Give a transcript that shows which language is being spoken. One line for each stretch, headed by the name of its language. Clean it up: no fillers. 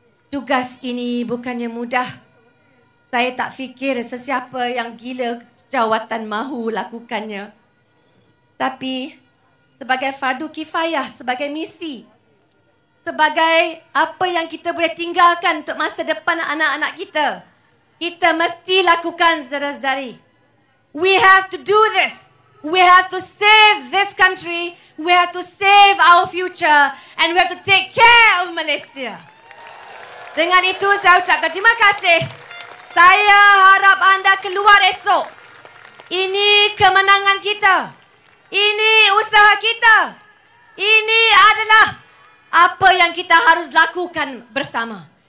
Malay: Tugas ini bukannya mudah. Saya tak fikir sesiapa yang gila jawatan mahu lakukannya. Tapi sebagai fardu kifayah, sebagai misi, sebagai apa yang kita boleh tinggalkan untuk masa depan anak-anak kita, kita mesti lakukan, saudara-saudari.
English: We have to do this. We have to save this country. We have to save our future. And we have to take care of Malaysia.
Malay: Dengan itu saya ucapkan terima kasih. Saya harap anda keluar esok. Ini kemenangan kita. Ini usaha kita. Ini adalah apa yang kita harus lakukan bersama.